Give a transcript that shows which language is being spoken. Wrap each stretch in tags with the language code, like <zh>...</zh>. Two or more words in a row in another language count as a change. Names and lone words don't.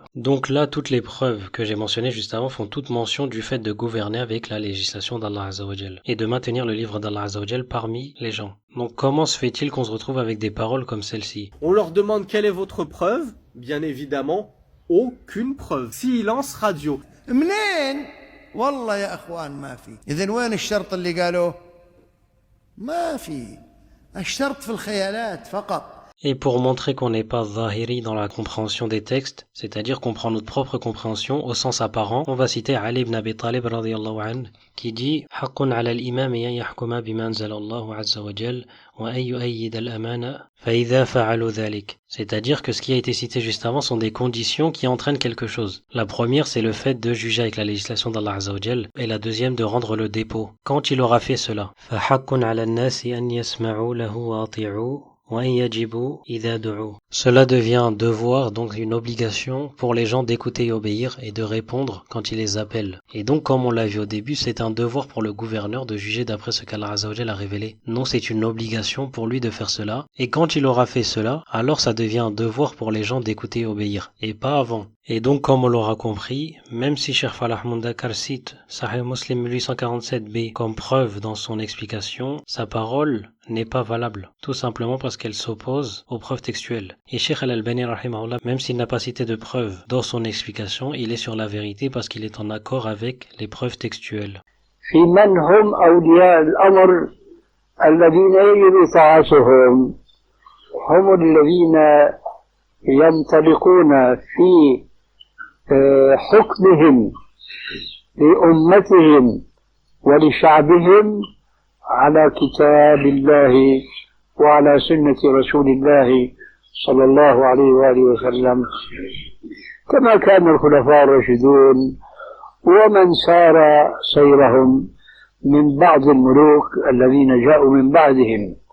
<fr>Donc là, toutes les preuves que j'ai mentionnées juste avant font toute mention du fait de gouverner avec la législation d'Allah</fr> <ar>عز وجل</ar> <fr>et de maintenir le livre d'Allah</fr> <ar>عز وجل</ar> <fr>parmi les gens. Donc comment se fait-il qu'on se retrouve avec des paroles comme celle-ci? On leur demande quelle est votre preuve? Bien évidemment, aucune preuve. Silence radio.</fr> <ar>منين؟ والله يا اخوان ما في. اذا وين الشرط اللي قالوه؟ ما في. الشرط في الخيالات فقط.</ar> <fr>Et pour montrer qu'on n'est pas zahiri dans la compréhension des textes, c'est-à-dire qu'on prend notre propre compréhension au sens apparent, on va citer Ali ibn Abi Talib</fr> <ar>رضي الله عنه</ar> <fr>qui dit «</fr> <ar>حق على الإمام أن يحكم بما أنزل الله عز وجل وأن يؤدي الأمانة فإذا فعلوا ذلك</ar> <fr>» C'est-à-dire que ce qui a été cité juste avant sont des conditions qui entraînent quelque chose. La première, c'est le fait de juger avec la législation d'Allah</fr> <ar>عز وجل,</ar> <fr>et la deuxième de rendre le dépôt. Quand il aura fait cela, «</fr> <ar>فحق على الناس أن يسمعوا له ويطيعوا</ar> <fr>» Cela devient un devoir, donc une obligation pour les gens d'écouter et obéir et de répondre quand il les appelle. Et donc, comme on l'a vu au début, c'est un devoir pour le gouverneur de juger d'après ce qu'Allah</fr> <ar>عز وجل</ar> <fr>a révélé. Non, c'est une obligation pour lui de faire cela. Et quand il aura fait cela, alors ça devient un devoir pour les gens d'écouter et obéir. Et pas avant. Et donc, comme on l'aura compris, même si Cheikh Falah Mundakar cite Sahih Muslim 1847b comme preuve dans son explication, sa parole n'est pas valable, tout simplement parce qu'elle s'oppose aux preuves textuelles. Et Cheikh Al-Albani rahimahullah, même s'il n'a pas cité de preuve dans son explication, il est sur la vérité parce qu'il est en accord avec les preuves textuelles.</fr> <ar>في من هم أولياء الأمر الذين يجب إطاعتهم هم الذين ينطلقون في حكمهم لأمتهم ولشعبهم على كتاب الله وعلى سنة رسول الله صلى الله عليه وآله وسلم كما كان الخلفاء الراشدون ومن سار سيرهم من بعض الملوك الذين جاءوا من بعدهم.</ar>